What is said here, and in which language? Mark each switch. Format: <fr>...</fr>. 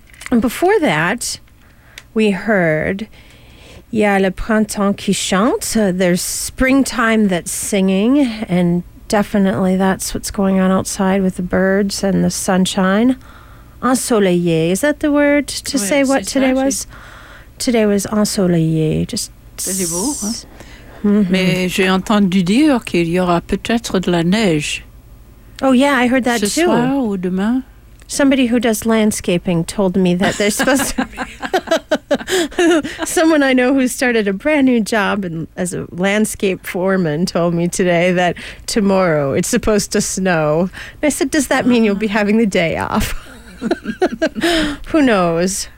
<en>And before that, we heard</en> <fr>Il y a le printemps qui chante,</fr> <en>there's springtime that's singing, and definitely that's what's going on outside with the birds and the sunshine. Ensoleillé, is that the word to say what today was? Today was ensoleillé.</en> <fr>C'est beau, hein? Mm-hmm. Mais j'ai entendu dire qu'il y aura peut-être de la neige.</fr> <en>Oh yeah, I heard that</en> <fr>too. Ce soir ou demain?</fr> <en>Somebody who does landscaping told me that they're supposed to be... Someone I know who started a brand new job and as a landscape foreman told me today that tomorrow it's supposed to snow. And I said, does that mean you'll be having the day off? Who knows?</en>